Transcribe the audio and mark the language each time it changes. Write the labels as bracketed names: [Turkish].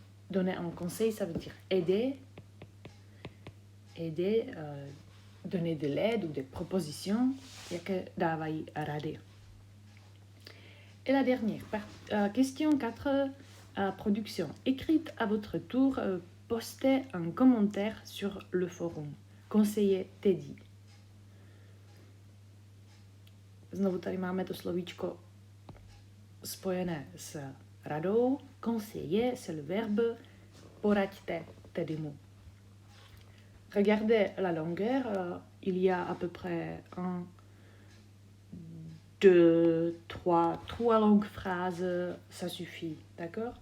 [French] Donner un conseil, ça veut dire aider. Aider, donner de l'aide ou des propositions. [Czech] Jaké dávají rady. [French] Et la dernière, question 4, production. Écrite à votre tour, postez un commentaire sur le forum. Conseiller Teddy. [Czech] Znovu tady máme to slovíčko spojené s radou. [French] Conseiller, c'est le verbe [Czech] poraďte Teddymu. [French] Regardez la longueur, il y a à peu près 1, 2, 3 longues phrases, ça suffit, d'accord?